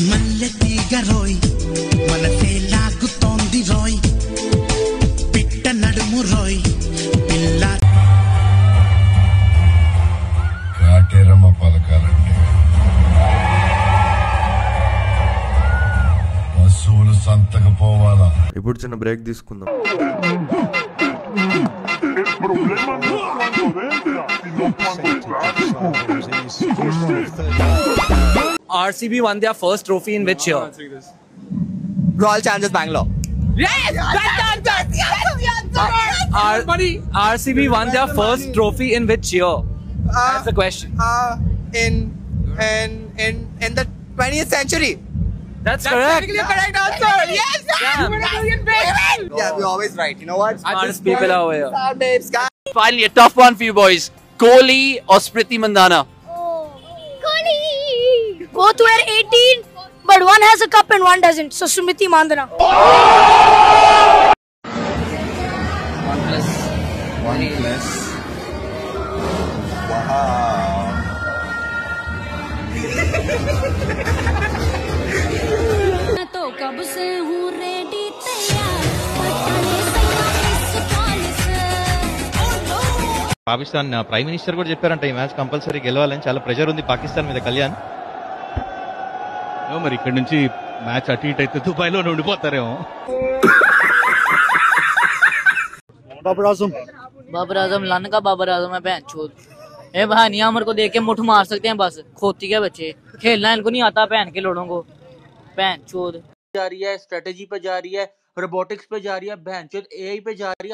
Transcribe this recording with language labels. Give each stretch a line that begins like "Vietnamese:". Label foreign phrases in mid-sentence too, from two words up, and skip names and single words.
Telugu: పలకాలంటే వసూలు సంతకు పోవాలా. ఇప్పుడు చిన్న బ్రేక్ తీసుకుందాం.
English: RCB won their first trophy in which year? Royal Challengers Bangalore. Yes! RCB won their first trophy in which year? That's the question. In the 20th century. That's correct. Correct answer. Yes. Yeah, we're always right. You know what? Smartest people are over here. Finally, a tough one for you boys. Kohli or Smriti Mandhana? Kohli. Both were 18, but one has a cup and one doesn't. So Smriti Mandhana. 1 plus. Wow.
Hindi: तो कब से हूँ रेडी तैयार.
Telugu: పాకిస్తాన్
English: prime minister
Telugu: కూడా చెప్పారంట ఈ మ్యాచ్ కంపల్సరీ గెలవాలని. చాలా ప్రెషర్ ఉంది పాకిస్తాన్ మీద. కళ్యాణ్ మరి ఇక్కడ నుంచి మ్యాచ్ అటు ఇటు అయితే దుబాయ్ లో ఉండిపోతారేమో.
Hindi: बाबर आजम लाने का बाबर आजम है बहन चोद. ए भाई नहीं अमर को देख के मुठ मार सकते हैं बस. खोती के बच्चे खेलना इनको नहीं आता बहन के लोड़ों को. बहन चोद जा रही है, स्ट्रेटेजी पे जा रही है, रोबोटिक्स पे जा रही है, बहन चोद AI पे जा रही है.